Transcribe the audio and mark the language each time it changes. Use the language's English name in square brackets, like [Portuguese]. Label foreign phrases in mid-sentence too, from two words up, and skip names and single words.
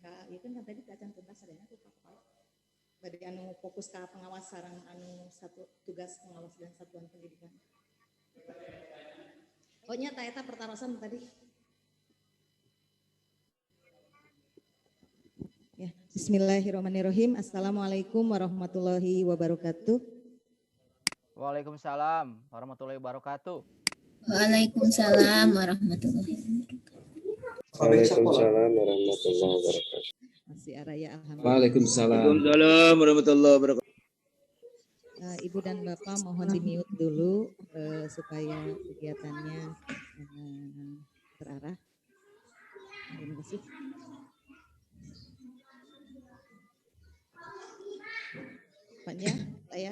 [Sundanese] ieu kan tadi acan tuntas sadayana ku Pak Kepala. Bade anu fokus ka pengawas sareng anu satu tugas pengawas [Indonesian] dan satuan pendidikan. [Sundanese] Oh nya eta pertarosan tadi. Ya, [Arabic] بسم الله الرحمن الرحيم. السلام عليكم ورحمة الله وبركاته. وعليكم السلام ورحمة الله وبركاته. وعليكم السلام ورحمة الله وبركاته. وعليكم السلام ورحمة الله وبركاته. [Sundanese] Masih araya alhamdulillah. [Arabic] وعليكم السلام. وعليكم السلام ورحمة الله وبركاته. [Indonesian] Ibu dan Bapak mohon di-mute dulu supaya kegiatannya terarah. Terima kasih. Paknya, saya.